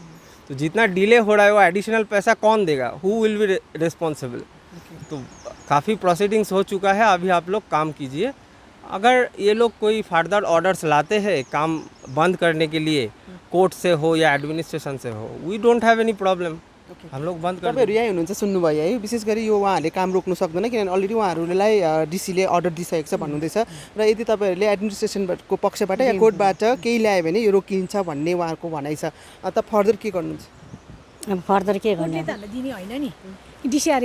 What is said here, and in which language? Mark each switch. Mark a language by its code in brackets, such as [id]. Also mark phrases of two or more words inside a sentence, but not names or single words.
[hi] तो जितना डिले हो रहा है वो एडिशनल पैसा कौन देगा? [en] Who will be responsible? [hi] तो काफ़ी प्रोसीडिंग्स हो चुका है, अभी आप लोग काम कीजिए। अगर ये लोग कोई [en] further orders [hi] लाते हैं काम बंद करने के लिए, कोर्ट से हो या एडमिनिस्ट्रेशन से हो, [en] we don't have any problem, [hi] हम लोग बन्द कर [ne] तपाईँहरू यहीँ हुनुहुन्छ, सुन्नुभयो है। विशेष गरी यो उहाँहरूले काम रोक्नु सक्दैन किनभने अलरेडी उहाँहरूलाई डिसीले अर्डर दिइसकेको छ भन्नुहुँदैछ र यदि तपाईँहरूले एडमिनिस्ट्रेसनको पक्षबाट या कोर्टबाट केही ल्यायो भने यो रोकिन्छ भन्ने उहाँहरूको भनाइ छ। त फर्दर के गर्नुहुन्छ? अब फर्दर के गर्ने? कोर्टले त हामीलाई दिने होइन नि, डिसिआर